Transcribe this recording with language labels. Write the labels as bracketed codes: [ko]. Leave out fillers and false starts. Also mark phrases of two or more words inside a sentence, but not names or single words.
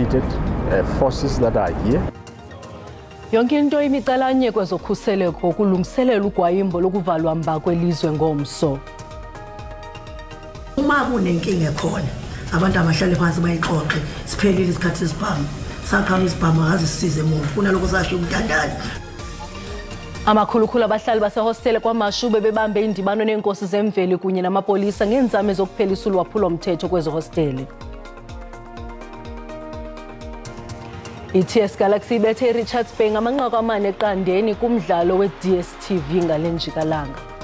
[en] integrated forces that are here. [xh] Yonke into imicalanye kwezokhuseleko kulungiselela ugwayimbo lokuvalwa mba kwelizwe ngomso. [zu] Uma kunenkinga ekhona abantu abahlale phansi bayixoxe siphelile isikhathi sesibhamu saqhama isibhamu akazisize umuntu kunaloko sasho umntandane. [xh] Amakhulukhulu abahlali basehostele kwaMashube bebambe indibano nenkosi zemveli kunye namapolisa ngenzame zokuphelisa ulwaphulo mthetho kwezohostele. iTS Galaxy bethe Richards Bay ngamanqaku amane eqandeni kumdlalo we-DStv ngalenjikalanga.